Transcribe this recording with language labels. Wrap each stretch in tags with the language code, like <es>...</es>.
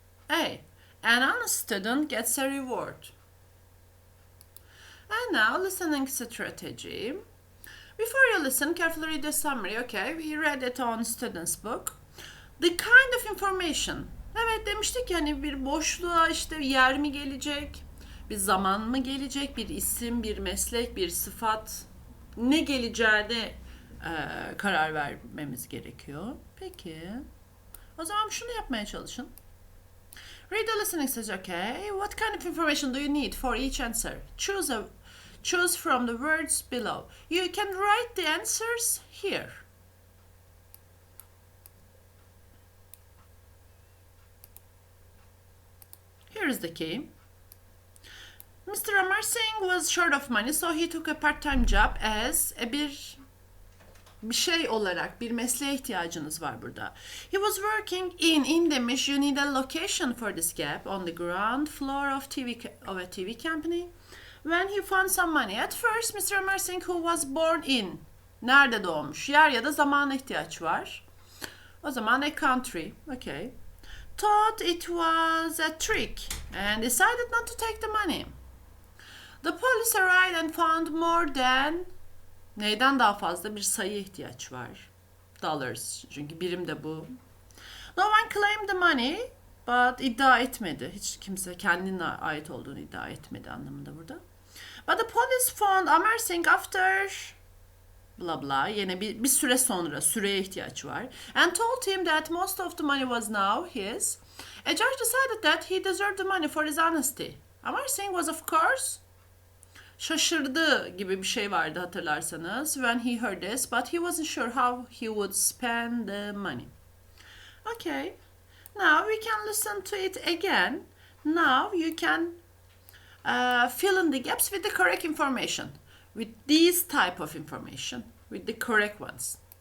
<en>A. An honest student gets a reward. And now, listening strategy. Before you listen, carefully read the summary. Okay, we read it on student's book. The kind of information.</en> <tr>Evet, demiştik ya, hani bir boşluğa işte yer mi gelecek, bir zaman mı gelecek, bir isim, bir meslek, bir sıfat, ne geleceğine karar vermemiz gerekiyor. Peki, o zaman şunu yapmaya çalışın.</tr> <en>Read the listening says, okay, what kind of information do you need for each answer? Choose from the words below. You can write the answers here. Here is the key. Mr. Amar Singh was short of money, so he took a part-time job as</en> <tr>bir şey olarak, bir mesleğe ihtiyacınız var burada.</tr> <en>He was working in</en> <tr>demiş,</tr> <en>you need a location for this gap on the ground floor of a TV company. When he found some money. At first, Mr. Amar Singh, who was born in,</en> <tr>nerede doğmuş? Yer ya da zamana ihtiyaç var. O zaman</tr> <en>a country, okay. Thought it was a trick and decided not to take the money. The police arrived and found more than,</en> <tr>neyden daha fazla, bir sayı ihtiyaç var.</tr> <en>Dollars,</en> <tr>çünkü birim de bu.</tr> <en>No one claimed the money, but</en> <tr>iddia etmedi. Hiç kimse kendine ait olduğunu iddia etmedi anlamında burada.</tr> <en>But the police found Amar Singh after blah blah,</en> <tr>yine bir süre sonra, süreye ihtiyaç var.</tr> <en>And told him that most of the money was now his. A judge decided that he deserved the money for his honesty.</en> <tr>Amar Singh</tr> <en>was of course</en> <tr>şaşırdı gibi bir şey vardı hatırlarsanız.</tr> <en>When he heard this, but he wasn't sure how he would spend the money. Okay, now we can listen to it again. Now you can fill in the gaps with the correct information. With these type of information, with the correct ones.</en>